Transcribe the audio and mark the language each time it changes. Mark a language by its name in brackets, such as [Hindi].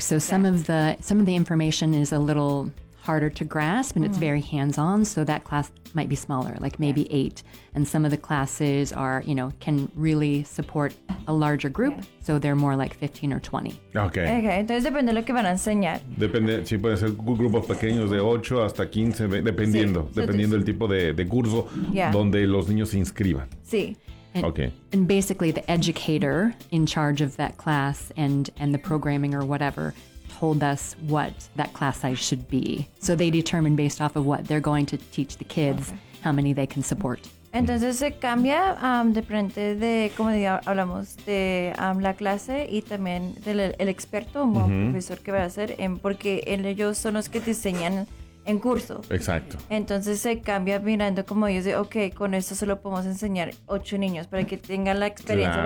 [English] So some of the information is a little harder to grasp, and it's very hands-on, so that class might be smaller, like maybe 8. And some of the classes are, you know, can really support a larger group, so they're more like 15 or 20. Okay. [Spanish] Entonces depende de lo que van a enseñar. Depende, sí, puede ser grupos pequeños de 8 hasta 15, dependiendo, sí. Dependiendo del tipo de curso donde los niños se inscriban. Sí. [English] And, okay. And basically the educator in charge of that class and the programming or whatever told us what that class size should be. So they determine based off of what they're going to teach the kids, how many they can support. [Spanish] Entonces se cambia depende de, como hablamos, de la clase y también del el experto o profesor que va a hacer, porque ellos son los que diseñan en curso. Exacto. Entonces se cambia mirando como ellos de, ok, con esto solo podemos enseñar 8 niños para que tengan la experiencia,